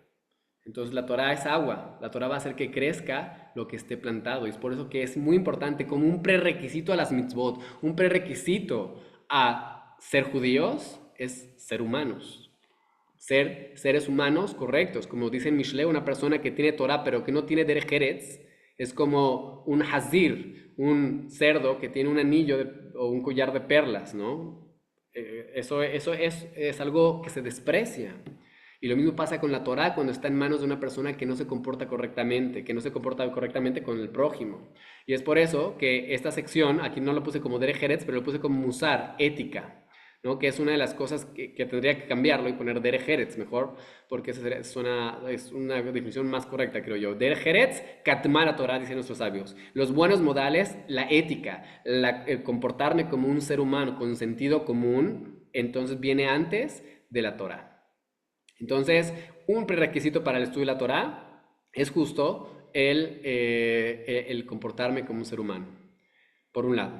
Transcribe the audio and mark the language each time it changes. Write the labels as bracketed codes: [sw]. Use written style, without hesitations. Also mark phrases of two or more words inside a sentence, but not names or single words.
[es] Entonces la Torah es agua, la Torah va a hacer que crezca lo que esté plantado y es por eso que es muy importante como un prerequisito a las mitzvot, un prerequisito a ser judíos es ser humanos, ser seres humanos correctos, como dice en Mishle, una persona que tiene Torah pero que no tiene [he] דרך ארץ [es] es como un hazir, un cerdo que tiene un anillo o un collar de perlas, ¿no? Eso es algo que se desprecia. Y lo mismo pasa con la Torá cuando está en manos de una persona que no se comporta correctamente, que no se comporta correctamente con el prójimo. Y es por eso que esta sección, aquí no lo puse como [he] דרך ארץ, [es] pero lo puse como musar, ética, ¿no? Que es una de las cosas que tendría que cambiarlo y poner [he] דרך ארץ [es] mejor, porque es una definición más correcta, creo yo. [he] דרך ארץ קדמה לתורה, [es] dicen nuestros sabios. Los buenos modales, la ética, el comportarme como un ser humano con sentido común, entonces viene antes de la Torah. Entonces, un prerequisito para el estudio de la Torá es justo el comportarme como un ser humano, por un lado.